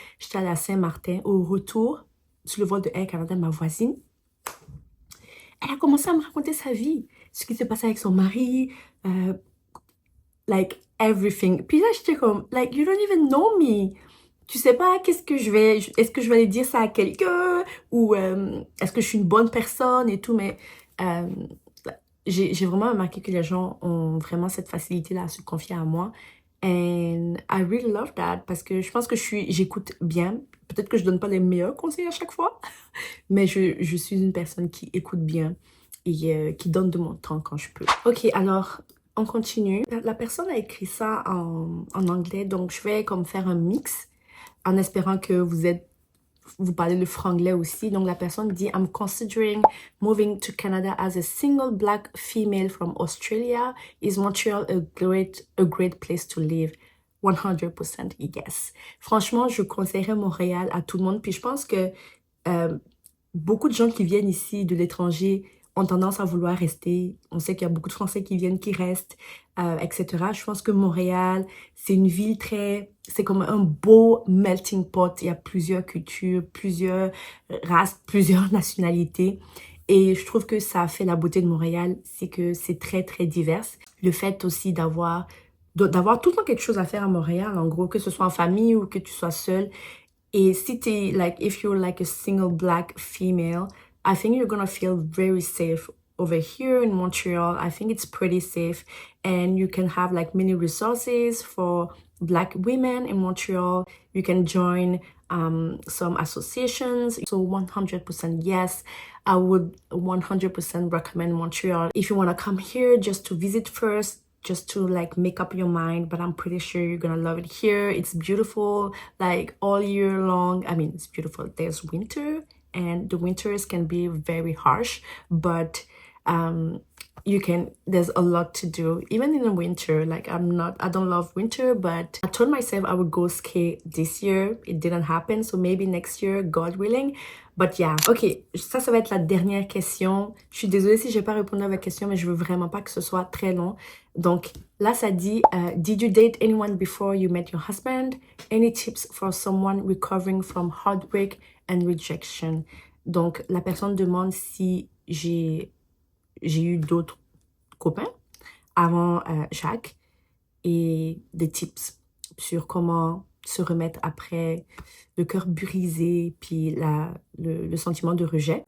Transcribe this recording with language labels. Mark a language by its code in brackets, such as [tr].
[fr] J'étais allée à Saint-Martin. Au retour, sur le vol de Air Canada, ma voisine, elle a commencé à me raconter sa vie. Ce qui s'est passé avec son mari. [en] Like, everything. [fr] Puis là, j'étais comme, [en] like, you don't even know me. [fr] Tu sais pas est-ce que je vais aller dire ça à quelqu'un? Ou est-ce que je suis une bonne personne et tout? Mais j'ai vraiment remarqué que les gens ont vraiment cette facilité-là à se confier à moi. [en] And I really love that [fr] parce que je pense que j'écoute bien. Peut-être que je donne pas les meilleurs conseils à chaque fois, mais je suis une personne qui écoute bien et qui donne de mon temps quand je peux. Ok, alors on continue. La personne a écrit ça en anglais, donc je vais comme faire un mix en espérant que vous parlez le franglais aussi. Donc la personne dit, [en] I'm considering moving to Canada as a single black female from Australia. Is Montreal a great place to live? 100% yes. [fr] Franchement, je conseillerais Montréal à tout le monde. Puis je pense que beaucoup de gens qui viennent ici de l'étranger ont tendance à vouloir rester. On sait qu'il y a beaucoup de Français qui viennent, qui restent, etc. Je pense que Montréal, c'est une ville c'est comme un beau melting pot. Il y a plusieurs cultures, plusieurs races, plusieurs nationalités. Et je trouve que ça fait la beauté de Montréal, c'est que c'est très, très divers. Le fait aussi d'avoir d'avoir tout le temps quelque chose à faire à Montréal, en gros, que ce soit en famille ou que tu sois seule. Et si t'es, [en] like, if you're like a single black female, I think you're gonna feel very safe over here in Montreal. I think it's pretty safe, and you can have like many resources for black women in Montreal. You can join some associations. So 100% yes, I would 100% recommend Montreal. If you want to come here just to visit first, just to like make up your mind, but I'm pretty sure you're gonna love it here. It's beautiful like all year long. I mean, it's beautiful. There's winter, and the winters can be very harsh, but there's a lot to do even in the winter. Like I don't love winter, but I told myself I would go ski this year. It didn't happen, so maybe next year, God willing. But yeah, ok, [fr] ça va être la dernière question. Je suis désolée si j'ai pas répondu à votre question, mais je veux vraiment pas que ce soit très long. Donc là, ça dit, [en] did you date anyone before you met your husband? Any tips for someone recovering from heartbreak and rejection? [fr] Donc la personne demande si j'ai eu d'autres copains avant Jacques, et des tips sur comment se remettre après le cœur brisé, puis le sentiment de rejet.